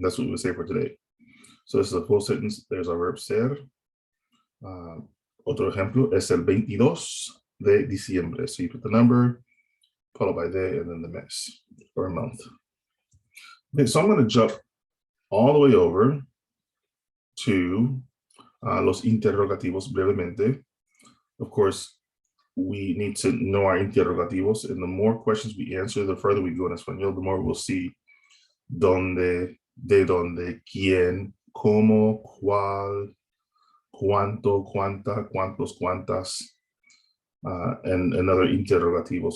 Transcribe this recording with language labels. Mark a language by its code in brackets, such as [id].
[en] That's what we would say for today. So this is a full sentence. There's our verb ser. [es] Otro ejemplo es el 22 de diciembre. [en] So you put the number, followed by de, and then the mes, or a month. Okay, so I'm going to jump all the way over to [es] los interrogativos brevemente. [en] Of course, we need to know our interrogativos, and the more questions we answer, the further we go in Espanol, the more we'll see dónde, de dónde, quién, cómo, cuál, cuánto, cuánta, cuántos, cuántas, and other interrogativos.